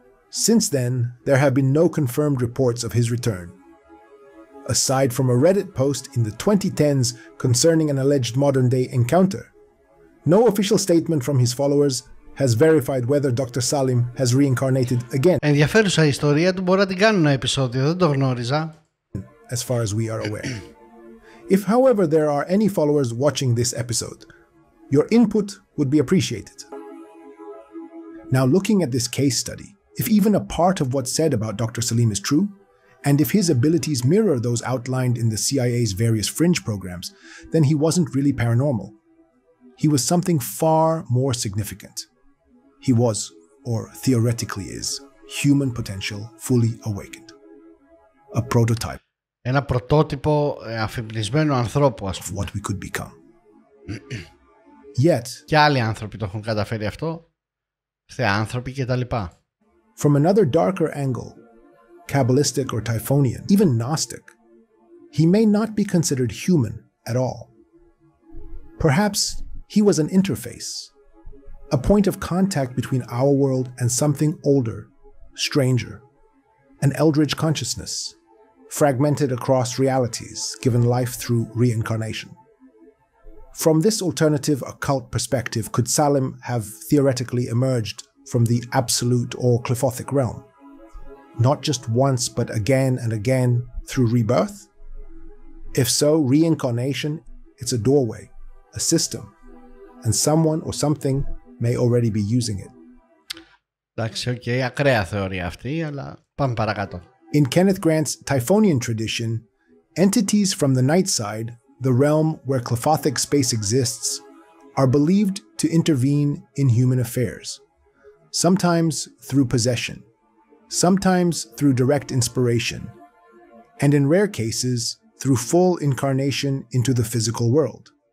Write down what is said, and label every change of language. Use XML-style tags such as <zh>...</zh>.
<en>Since then, there have been no confirmed reports of his return. Aside from a Reddit post in the 2010s concerning an alleged modern-day encounter, no official statement from his followers has verified whether Dr. Salim has reincarnated again.</en> <el>Ενδιαφέρουσα ιστορία του, μπορώ να την κάνω ένα επεισόδιο, δεν το γνώριζα.</el> <en>As far as we are aware. If, however, there are any followers watching this episode, your input would be appreciated. Now, looking at this case study, if even a part of what's said about Dr. Salim is true, and if his abilities mirror those outlined in the CIA's various fringe programs, then he wasn't really paranormal. He was something far more significant. He was, or theoretically is, human potential fully awakened. A prototype.</en> <el>Ένα πρωτότυπο αφυπνισμένου ανθρώπου, ας πούμε.</el> <en>Of what we could become. Yet,</en> <el>και άλλοι άνθρωποι το έχουν καταφέρει αυτό, θεάνθρωποι και τα λοιπά.</el> <en>From another darker angle, Kabbalistic or Typhonian, even Gnostic, he may not be considered human at all. Perhaps he was an interface, a point of contact between our world and something older, stranger, an eldritch consciousness, fragmented across realities, given life through reincarnation. From this alternative occult perspective, could Salim have theoretically emerged from the absolute or Culifothic realm? Not just once, but again and again through rebirth? If so, reincarnation, it's a doorway, a system, and someone or something may already be using it.</en> <el>Εντάξει, ακραία θεωρία αυτή, αλλά πάμε παρακάτω.</el> <en>In Kenneth Grant's Typhonian tradition, entities from the night side, the realm where Culifothic space exists, are believed to intervene in human affairs, sometimes through possession, sometimes through direct inspiration, and in rare cases, through full incarnation into the physical world.</en>